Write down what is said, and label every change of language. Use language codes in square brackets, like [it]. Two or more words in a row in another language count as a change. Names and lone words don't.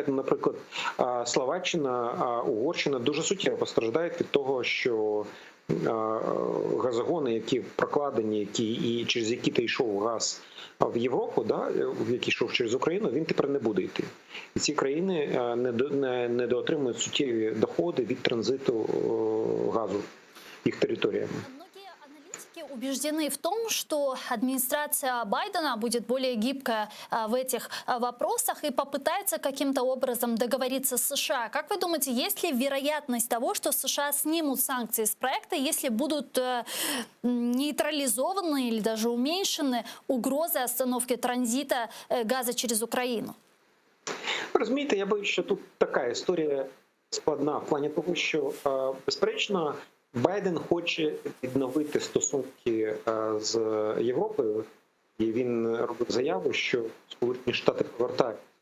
[uk] Наприклад, Словаччина, Угорщина дуже суттєво постраждають від того, що газогони, які прокладені, і через які йшов газ в Європу, який йшов через Україну, він тепер не буде йти. І ці країни не доотримують суттєві доходи від транзиту газу їх територіями. [ru] Многие аналитики убеждены в том, что администрация Байдена будет более гибкая в этих вопросах и попытается каким-то образом договориться с США. Как вы думаете, есть ли вероятность того, что США снимут санкции с проекта, если будут нейтрализованы или даже уменьшены угрозы остановки транзита газа через Украину? [uk] Розумієте, я боюсь, що тут така історія складна в плані того, що, безперечно, Байден хоче відновити стосунки з Європою, і він робив заяву, що Сполучені Штати повертаються